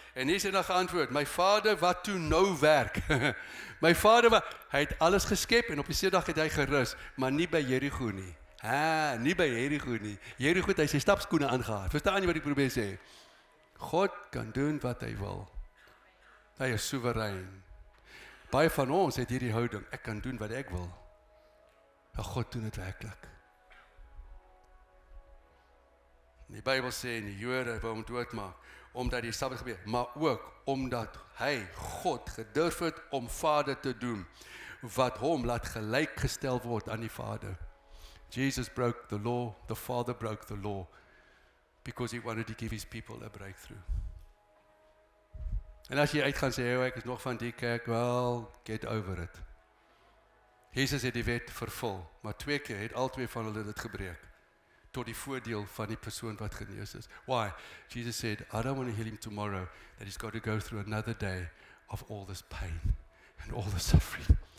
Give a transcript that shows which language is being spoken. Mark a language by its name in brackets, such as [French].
[Afrikaans] En Jesus het dan geantwoord, my Vader wat toe nou werk. My Vader, hy het alles geskep en op die Sabbatdag het hy gerus, maar nie by Jericho nie. Nie by Jericho nie. Jericho het hy sy stapskoene aangehad. Verstaan jy wat ek probeer sê? God kan doen wat hy wil. Hy is soewerein. Baie van ons het hierdie houding, ek kan doen wat ek wil. Maar God doen dit werklik. Die Bybel sê, die Jode wou hom doodmaak, omdat die Sabbat gebeur, maar ook omdat hy, God, gedurf het om Vader te doen, wat hom laat gelyk gestel word aan die Vader. [English] Jesus broke the law, the Father broke the law, because he wanted to give his people a breakthrough. [Afrikaans] En as jy uit gaan sê, ek is nog van die kerk, [English] well, get over it. [Afrikaans] Jesus het die wet vervul, maar 2 keer het al 2 van hulle dit gebreek, tot die voordeel van die persoon wat genees is. [English] Why? Jesus said, I don't want to heal him tomorrow, that he's got to go through another day of all this pain and all the suffering.